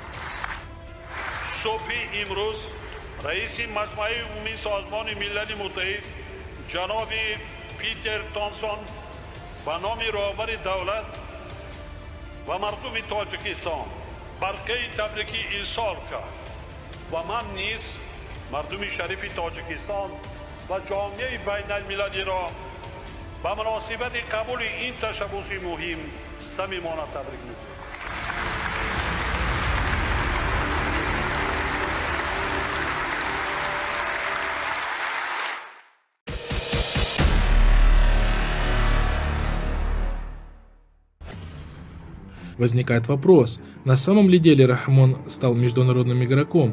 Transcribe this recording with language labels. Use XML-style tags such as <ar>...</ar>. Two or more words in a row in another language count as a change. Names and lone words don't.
<fa>صبح امروز رئیس مجمع عمومی سازمان ملل متحد جناب پیتر تانسون به نام رهبر دولت و مردم تاجیکستان برقه تبریکی ارسال کرد و من نیز مردم شریف تاجیکستان و جامعه بین المللی را به مناسبت قبول این تشبث مهم صمیمانه تبریک می‌گویم.</fa> <ru>Возникает вопрос, на самом ли деле Рахмон стал международным игроком?</ru>